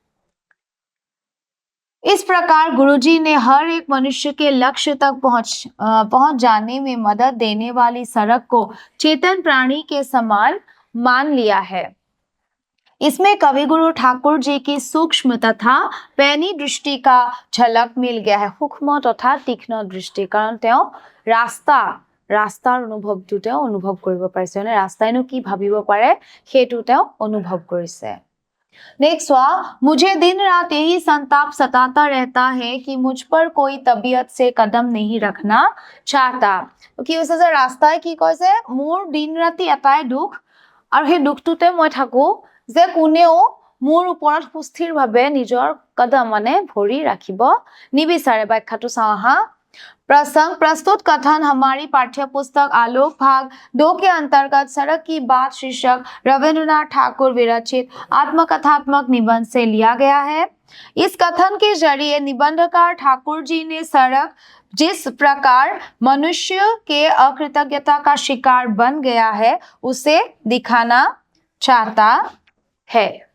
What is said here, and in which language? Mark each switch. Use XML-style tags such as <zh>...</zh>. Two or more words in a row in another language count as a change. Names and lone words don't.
<hi>इस प्रकार गुरुजी ने हर एक मनुष्य के लक्ष्य तक पहुंच जाने में मदद देने वाली सड़क को चेतन प्राणी के समान मान लिया है। इसमें कवि गुरु ठाकुर जी की सूक्ष्म तथा पैनी दृष्टि का झलक मिल गया है। सूक्ष्म तथा तीक्ष्ण दृष्टि,</hi> <as>कारण তেওঁ ৰাস্তাৰ অনুভৱটো তেওঁ অনুভৱ কৰিব পাৰিছে, মানে ৰাস্তাইনো কি ভাবিব পাৰে সেইটো তেওঁ অনুভৱ কৰিছে।</as> <hi>नेक्स्ट हुआ, मुझे दिन रात यही संताप सताता रहता है कि मुझ पर कोई तबीयत से कदम नहीं रखना चाहता।</hi> <as>কি হৈছে যে ৰাস্তাই কি কৈছে মোৰ দিন ৰাতি এটাই দুখ আৰু সেই দুখটোতে মই থাকো যে কোনেও মোৰ ওপৰত সুস্থিৰভাৱে নিজৰ কদম মানে ভৰি ৰাখিব নিবিচাৰে। ব্যাখ্যাটো চাওঁ আহা।</as> <hi>प्रसंग प्रस्तुत कथन हमारी पाठ्य पुस्तक आलोक भाग 2 के अंतर्गत सड़क की बात शीर्षक रविन्द्रनाथ ठाकुर विरचित आत्मकथात्मक निबंध से लिया गया है। इस कथन के जरिए निबंधकार ठाकुर जी ने सड़क जिस प्रकार मनुष्य के अकृतज्ञता का शिकार बन गया है उसे दिखाना चाहता है।</hi>